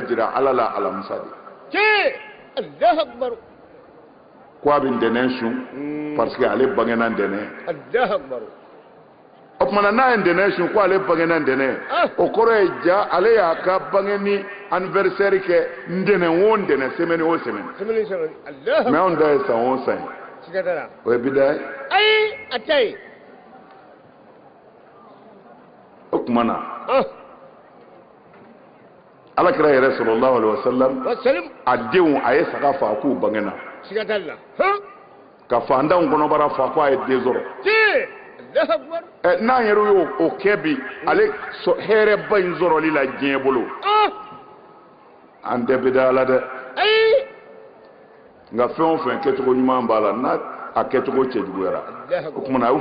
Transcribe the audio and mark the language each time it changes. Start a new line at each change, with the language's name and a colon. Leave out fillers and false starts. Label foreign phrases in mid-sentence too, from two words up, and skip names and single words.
Bambara: jira ala la alamusa de ko a bɛ ntɛnɛn sun
French: parce que
Bambara: ale bangena ntɛnɛn o tuma n'a ye ntɛnɛn sun ko ale bangena ntɛnɛn o kɔrɔ ye ja ale y'a ka bangeni anniversaire kɛ ntɛnɛn o ntɛnɛn semaine o semaine mais anw ta ye san o san ye o ye bidaa ye o tuma na alakira yɛrɛ
Arabic: صلى الله عليه وسلم
Bambara: a denw a ye saga fa k'u bangena ka fantanw kɔnɔbara fa ko a ye den sɔrɔ n'an yɛrɛ y'o kɛ bi ale hɛrɛba in sɔrɔli la diɲɛ bolo an tɛ bidaa la dɛ nka fɛn o fɛn kɛcogo ɲuman b'a la n'a a kɛcogo cɛjuguyara o tuma na a y'u